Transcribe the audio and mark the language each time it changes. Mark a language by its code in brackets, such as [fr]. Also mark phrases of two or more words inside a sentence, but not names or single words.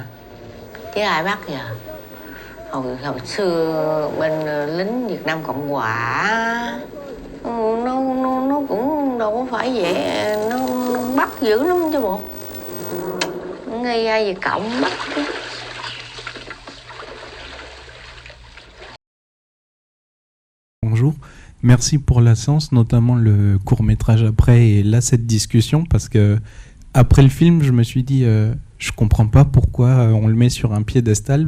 [vi] Chứ ai bắt giờ? Hồi xưa bên lính Việt Nam Cộng Hòa nó cũng đâu có phải vậy, nó bắt dữ lắm chứ bộ. Ngay ra Việt Cộng bắt chứ. [fr] Bonjour, merci pour la séance, notamment le court-métrage après et là cette discussion, parce que après le film, je me suis dit, je comprends pas pourquoi on le met sur un piédestal.